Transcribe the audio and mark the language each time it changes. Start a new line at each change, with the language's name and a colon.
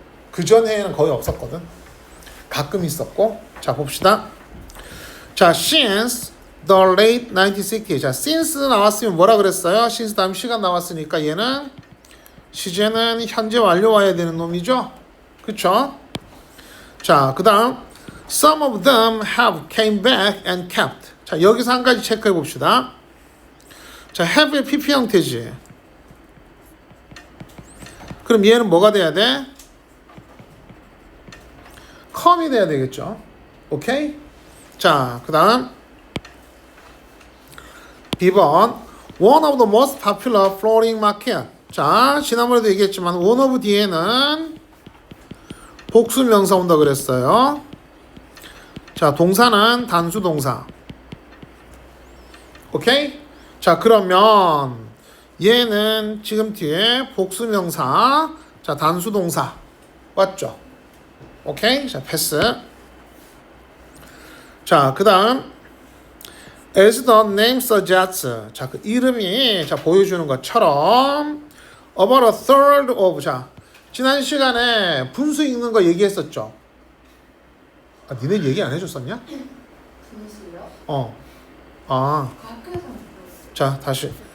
Korean: 그 전에는 거의 없었거든. 가끔 있었고. 자, 봅시다. 자,
English: since the late 1960s.
Korean: 자, since 나왔으면 뭐라 그랬어요? since 다음 시간 나왔으니까 얘는 시제는 현재 완료 와야 되는 놈이죠. 그쵸? 자, 그 다음
English: some of them have came back and kept.
Korean: 자, 여기서 한 가지 체크해 봅시다. 자, have의 PP 형태지. 그럼 얘는 뭐가 돼야 돼? come이 돼야 되겠죠. 오케이? 자, 그 다음 B번
English: One of the most popular flooring market.
Korean: 자, 지난번에도 얘기했지만 one of 뒤에는 복수 명사 온다 그랬어요. 자, 동사는 단수 동사. 오케이? 자, 그러면 얘는 지금 뒤에 복수 명사, 자 단수 동사 왔죠? 오케이? 자 패스. 자 그다음
English: as the name suggests.
Korean: 자 그 이름이 자 보여주는 것처럼
English: about a third of.
Korean: 자 지난 시간에 분수 읽는 거 얘기했었죠? 아 니네 얘기 안 해줬었냐? 분수요? 아. 학교에서 자 다시.